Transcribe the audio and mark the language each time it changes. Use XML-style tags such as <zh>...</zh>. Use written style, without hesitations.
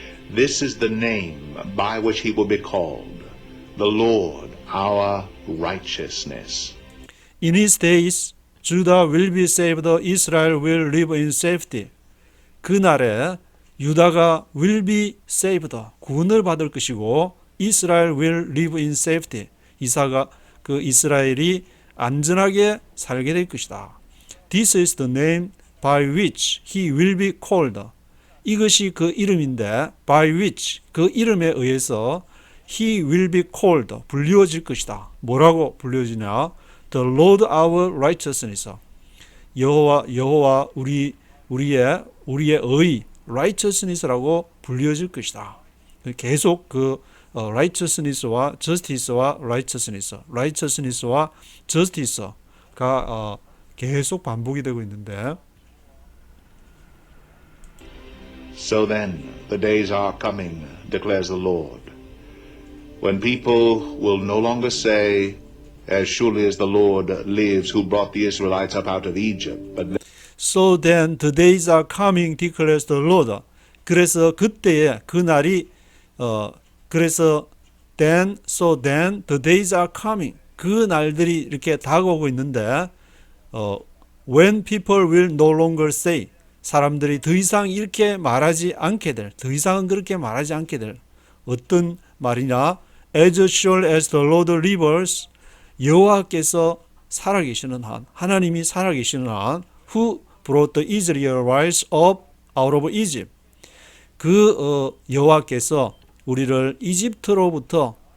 <en>This is the name by which he will be called, the Lord our righteousness. In his days, Judah will be saved, Israel will live in safety.</en> <ko>그날에 유다가</ko> <en>will be saved,</en> <ko>구원을 받을 것이고</ko> <en>Israel will live in safety.</en> <ko>이스라엘이 안전하게 살게 될 것이다.</ko> <en>This is the name by which he will be called.</en> <ko>이것이 그 이름인데</ko> <en>by which</en> <ko>그 이름에 의해서</ko> <en>he will be called</en> <ko>불리워질 것이다. 뭐라고 불리워지냐?</ko> <en>The Lord our righteousness.</en> <ko>여호와 우리의 의 righteousness라고 불리워질 것이다. 계속 그 righteousness와 justice와 righteousness와 justice가 계속 반복이 되고 있는데</ko> <en>So then, the days are coming, declares the Lord, when people will no longer say, as surely as the Lord lives who brought the Israelites up out of Egypt, but So then the days are coming, declares the Lord.</en> <ko>그래서 그때에 그날이 그래서</ko> <en>so then the days are coming.</en> <ko>그 날들이 이렇게 다가오고 있는데</ko> <en>when people will no longer say</en> <ko>사람들이 더 이상 이렇게 말하지 않게 될 더 이상은 그렇게 말하지 않게 될 어떤 말이냐</ko> <en>as sure as the Lord lives</en> <ko>여호와께서 살아계시는 한 하나님이 살아계시는 한</ko> <en>who brought the Israelites up out of Egypt</en> <ko>그 여호와께서 우리를 이집트로부터</ko>